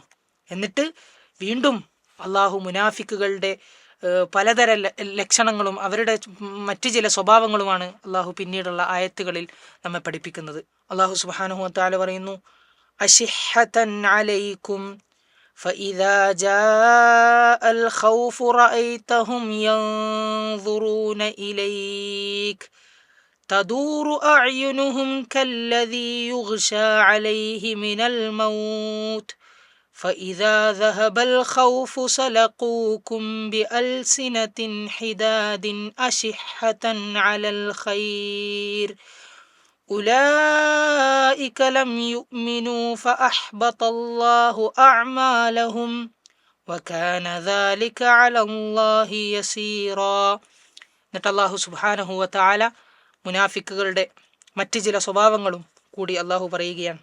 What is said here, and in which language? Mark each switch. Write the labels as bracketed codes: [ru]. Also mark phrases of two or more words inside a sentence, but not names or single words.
[ml] എന്നിട്ട് വീണ്ടും അള്ളാഹു മുനാഫിക്കുകളുടെ പലതര ലക്ഷണങ്ങളും അവരുടെ മറ്റു ചില സ്വഭാവങ്ങളുമാണ് അള്ളാഹു പിന്നീടുള്ള ആയത്തുകളിൽ നമ്മെ പഠിപ്പിക്കുന്നത്. [ar] അള്ളാഹു سبحانه وتعالى പറയുന്നു, أشحة عليكم فإذا جاء الخوف رأيتهم ينظرون إليك تدور أعينهم كالذي يغشى عليه من الموت فإذا ذهب الخوف سلقوكم بألسنة حداد أشحة على الخير أولئك لم يؤمنوا فأحبط الله أعمالهم وكان ذلك على الله يسيرا. [ml] എന്നിട്ട് അല്ലാഹു [ar] سبحانه وتعالى [ml] മുനാഫിക്കുകളുടെ മറ്റ് ചില സ്വഭാവങ്ങളും കൂടി അല്ലാഹു പറയുകയാണ്.